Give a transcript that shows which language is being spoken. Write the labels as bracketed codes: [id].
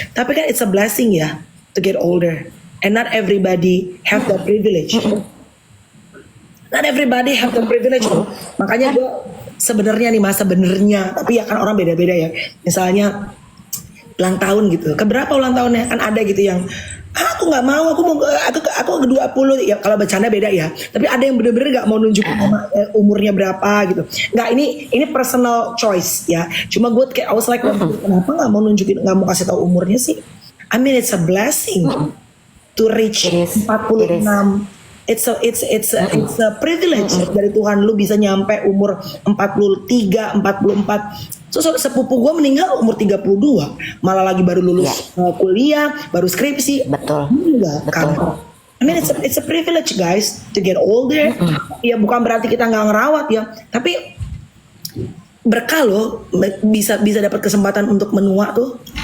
[id] Tapi kan [en] it's a blessing ya to get older, and not everybody have the privilege. Not everybody have the privilege. [id] Makanya gue sebenarnya nih tapi ya kan orang beda-beda ya. Misalnya ulang tahun gitu. Keberapa ulang tahunnya? Kan ada gitu yang aku nggak mau, aku ke 20 ya, kalau bercanda beda ya. Tapi ada yang bener-bener nggak mau nunjukin umurnya berapa gitu. Nggak, ini personal choice ya. Cuma gue kayak [en] I was like, [id] kenapa nggak mau nunjukin, nggak mau kasih tahu umurnya sih? [en] I mean it's a blessing to reach 46. It's a privilege [id] dari Tuhan, lu bisa nyampe umur 43, 44. So sepupu gue meninggal umur 32, malah lagi baru lulus kuliah, baru skripsi. Betul. Enggak, kan. [en] I mean it's a privilege guys to get older. [id] Ya bukan berarti kita nggak ngerawat ya, tapi berkah loh bisa dapat kesempatan untuk menua tuh.